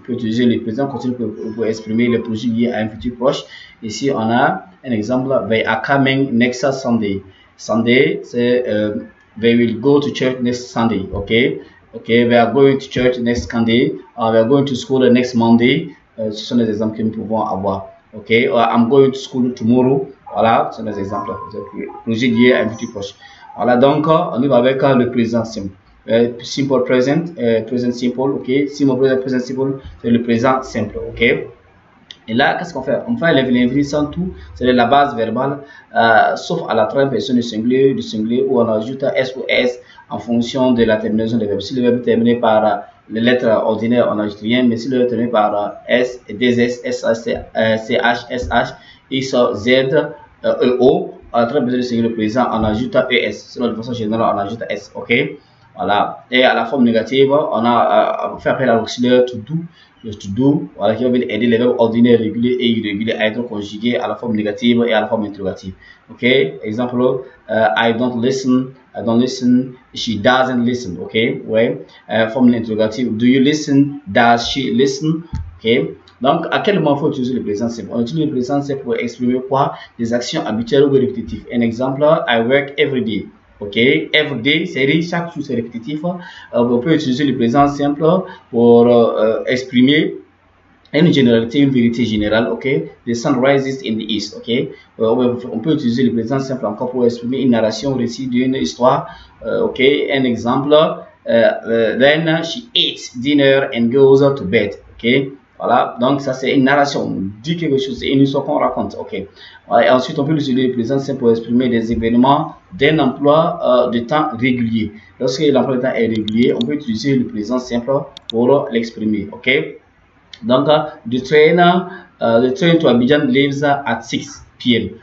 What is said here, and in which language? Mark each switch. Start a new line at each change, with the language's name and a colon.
French: On peut utiliser le présent continu pour exprimer le projet lié à un futur proche. Ici, on a un exemple,
English: they are coming next Sunday. Sunday, c'est they will go to church next Sunday, okay? Okay, they are going to church next Sunday, or they are going to school next Monday.
French: Ce sont des exemples que nous pouvons avoir.
English: Okay, I'm going to school tomorrow.
French: Voilà, ce sont des exemples. Projet lié à un futur proche. Voilà, donc on y va avec le présent simple. Simple present, present simple, ok. Simple present simple, c'est le présent simple, ok. Et là, qu'est-ce qu'on fait? On fait l'infini sans tout, c'est la base verbale, sauf à la troisième personne du singulier où on ajoute S ou S en fonction de la terminaison des verbes. Si le verbe est terminé par les lettres ordinaires, on n'ajoute rien, mais si le verbe est terminé par S, DS, CH, SH, X, Z, EO, à la troisième personne du singulier présent, on ajoute ES. Sinon, de façon générale, on ajoute S, ok? Voilà. Et à la forme négative, on fait appel à l'auxiliaire to do, voilà, qui va venir aider les verbes ordinaires, réguliers et irréguliers à être conjugués à la forme négative et à la forme interrogative.
English: Ok, exemple, I don't listen, she doesn't listen. Ok, ouais,
French: forme interrogative,
English: do you listen, does she listen.
French: Ok, donc à quel moment faut utiliser le présent simple? On utilise le présent simple pour exprimer quoi? Des actions habituelles ou répétitives. Un exemple,
English: I work every day.
French: Ok, every day, c'est chaque jour, c'est répétitif. On peut utiliser le présent simple pour exprimer une généralité, une vérité générale.
English: Ok, the sun rises in the east.
French: Ok, on peut utiliser le présent simple encore pour exprimer une narration, récit d'une histoire.
English: Ok,
French: un exemple,
English: then she eats dinner and goes to bed.
French: Ok, voilà, donc ça c'est une narration, on dit quelque chose, c'est une histoire qu'on raconte, ok. Voilà, et ensuite on peut utiliser le présent simple pour exprimer des événements d'un emploi de temps régulier. Lorsque l'emploi de temps est régulier, on peut utiliser le présent simple pour l'exprimer, ok.
English: Donc, the train to Abidjan leaves at 6 p.m.